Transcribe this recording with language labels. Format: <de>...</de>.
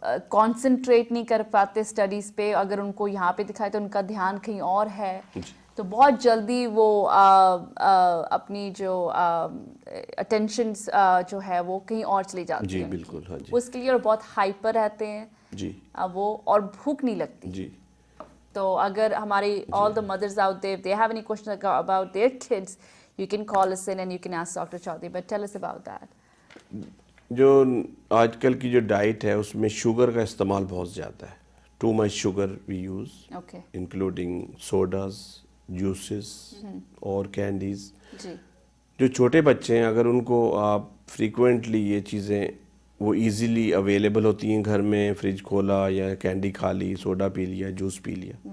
<ur>Concentrate نہیں کر پاتے اسٹڈیز پہ. اگر ان کو یہاں پہ دکھائے تو ان کا دھیان کہیں اور ہے. تو بہت جلدی وہ اپنی جو اٹینشن جو ہے وہ کہیں اور چلی جاتی جی ہے. بالکل. ہاں جی اس کے لیے اور بہت ہائپر رہتے ہیں جی وہ, اور بھوک نہیں لگتی. جی. تو اگر ہماری</ur> <en>all the mothers out there, if they have any questions about their kids, you can call us in and you can ask Dr. Chaudhary. But tell us about that.</en> <ur>جو آج کل کی جو ڈائٹ ہے اس میں شوگر کا استعمال بہت زیادہ ہے.</ur> <en>Too much sugar we use, Okay. Including sodas, juices</en> <ur>اور</ur> <en>Candies.</en> <ur>جی. جو چھوٹے بچے ہیں اگر ان کو آپ فریکوینٹلی یہ چیزیں وہ ایزیلی اویلیبل ہوتی ہیں گھر میں, فریج کھولا یا کینڈی کھا لی, سوڈا پی لیا, جوس پی لیا,</ur>